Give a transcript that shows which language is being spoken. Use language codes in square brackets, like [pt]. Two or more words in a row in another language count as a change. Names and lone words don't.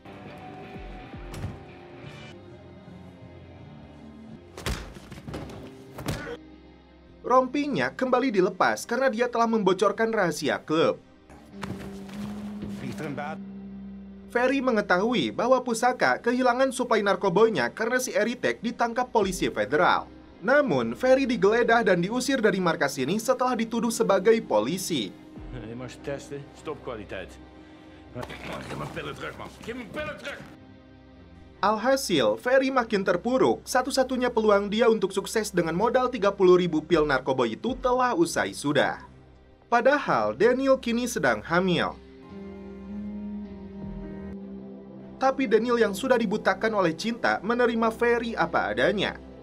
[id] Rompinya kembali dilepas karena dia telah membocorkan rahasia klub. Ferry mengetahui bahwa pusaka kehilangan suplai narkobonya karena si Eritek ditangkap polisi federal. Namun, Ferry digeledah dan diusir dari markas ini setelah dituduh sebagai polisi. [nl] Je mag testen, stopkwaliteit. Geef mijn pillen terug, man. Geef mijn pillen terug. [id] Alhasil, Ferry makin terpuruk. Satu-satunya peluang dia untuk sukses dengan modal 30.000 pil narkoba itu telah usai sudah. Padahal, Daniel kini sedang hamil. Tapi Daniel yang sudah dibutakan oleh cinta menerima Ferry apa adanya.